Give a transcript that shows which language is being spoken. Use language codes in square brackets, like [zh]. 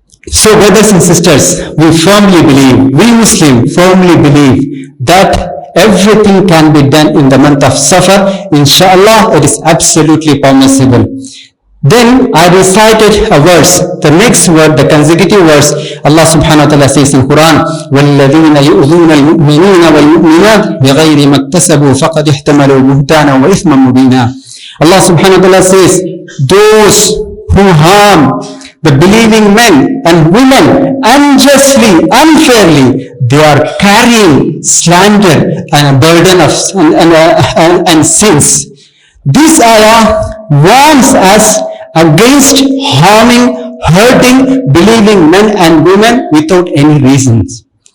[en] So brothers and sisters, we firmly believe, we Muslims firmly believe that everything can be done in the month of Safar. Inshallah, it is absolutely permissible. Then I recited a verse, the next word, the consecutive verse. Allah subhanahu wa ta'ala says in Quran, [ar] وَالَّذِينَ يُؤْذُونَ الْمُؤْمِنِينَ وَالْمُؤْمِنَاتِ بِغَيْرِ مَا اكْتَسَبُوا فَقَدِ احْتَمَلُوا بُهْتَانًا وَإِثْمًا مُبِينًا. [en] Allah subhanahu wa ta'ala says, those who harm the believing men and women unjustly, unfairly, they are carrying slander and a burden of and sins. This ayah warns us against harming, hurting believing men and women without any reasons.